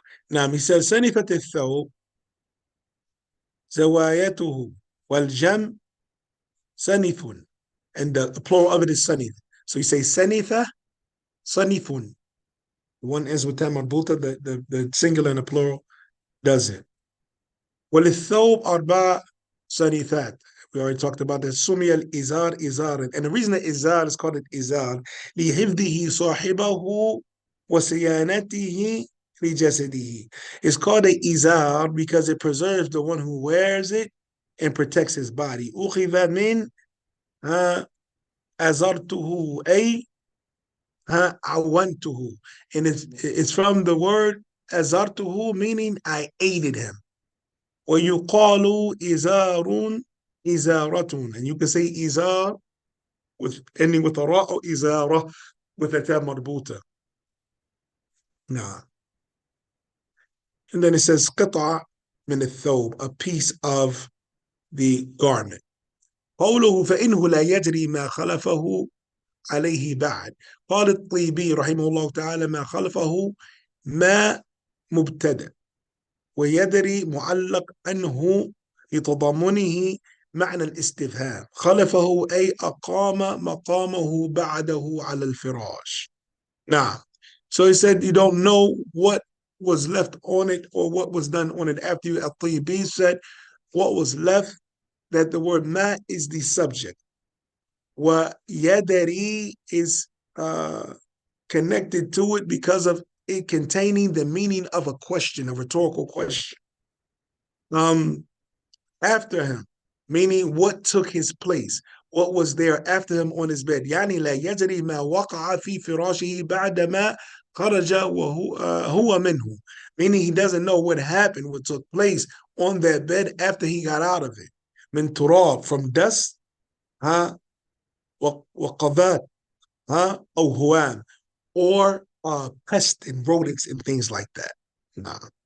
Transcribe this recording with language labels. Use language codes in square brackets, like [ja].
[en] Now he says [ar] sanitha الثوب زوايته والجم sanifun. [en] And the plural of it is sanith. So you say sanitha, sanifun. One is with tamarbuta, the singular and the plural does it. [ar] وللثوب أربع sanithat. [en] We already talked about this. [ar] سمي الإزار إزارا. [en] And the reason that [ar] إزار [en] is called [ar] إزار لحفظه صاحبه وصيانته في جسده. [en] It's called a إزار because it preserves the one who wears it and protects his body. [ar] أخذ من أزرته أي عونته. [en] And it's from the word أزرته, meaning I aided him. [ar] ويقال إزار إزارة. [en] And you can say إزار with ending with a ra or إزارة with a ta marbuta. Nah. And then it says [ar] قطعة من الثوب, [en] a piece of the garment. [ar] قوله فإنه لا يدري ما خلفه عليه بعد. قال الطيبي رحمه الله تعالى ما خلفه ما مبتدأ ويدري معلق عنه لتضامنه معنى الاستفهام خلفه أي أقام مقامه بعده على الفراش. [en] Now, so he said you don't know what was left on it or what was done on it after you. At-Tayyibi said what was left, that the word ma is the subject. Wa yadari is connected to it because of it containing the meaning of a question, a rhetorical question. After him, meaning what took his place, what was there after him on his bed. [ar] يعني لا يدري ما وقع في فراشه بعدما خرج وهو منه. [en] Meaning he doesn't know what happened, what took place on that bed after he got out of it. [ar] من تراب, [en] from dust, وقذات, [ar] أو هوام, [en] or pest and rodents and things like that. Nah.